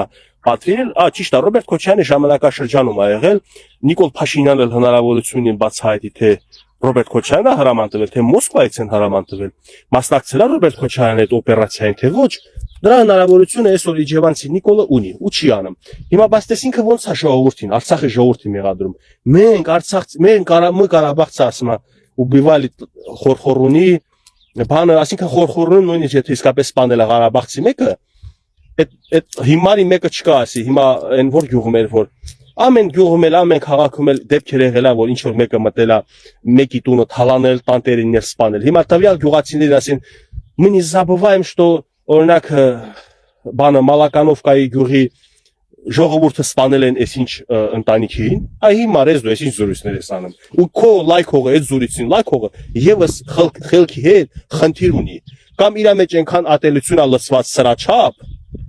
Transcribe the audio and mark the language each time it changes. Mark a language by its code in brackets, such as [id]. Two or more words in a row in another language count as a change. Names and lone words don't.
[hy] պատվիրել, ճիշտ է, Ռոբերտ Քոչարյանի ժամանակաշրջանում ա եղել, Նիկոլ Փաշինյանն էլ հնարավորություն ունի բացահայտի, թե Ռոբերտ Քոչարյանը հրաման տվել, թե Մոսկվայից են հրաման տվել, մասնակցել է Ռոբերտ Քոչարյանը այդ օպերացիային, թե ոչ, դրա հնարավորությունը այսօր Իջևանցի Նիկոլը ունի ու չի անում։ Հիմա բայց տեսինքը ոնց է ժողովրդին, Արցախի ժողովրդին մեղադրում։ Մենք Ղարաբաղցը ասում է ուբիվալի խորխորունի բանը, այսինքն խորխորունին նույնիսկ եթե իսկապես սպանել է Ղարաբաղցի մեկը, այդ հիմարի մեկը չկա ասի, հիմա այն որ գյուղում էր որ ամեն գյուղում էլ, ամեն քաղաքում էլ դեպքեր եղել է, որ ինչ որ մեկը մտել է մեկի տունը թալանել, տանտերիներ սպանել։ Հիմա տվյալ գյուղացիներն ասեն, [ru] мы не забываем, что [hy] օրինակ բանը Մալականովկայի գյուղի ժողովուրդը սպանել են այսինչ ընտանիքին, այ հիմա ես դու այսինչ զրույցներ ես անում։ Ու քո լայքողը, այդ զրույցին լայքողը եւս խելքի հետ խնդիր ունի։ Կամ իր մեջ այնքան ատելություն է լցված սրա չափ,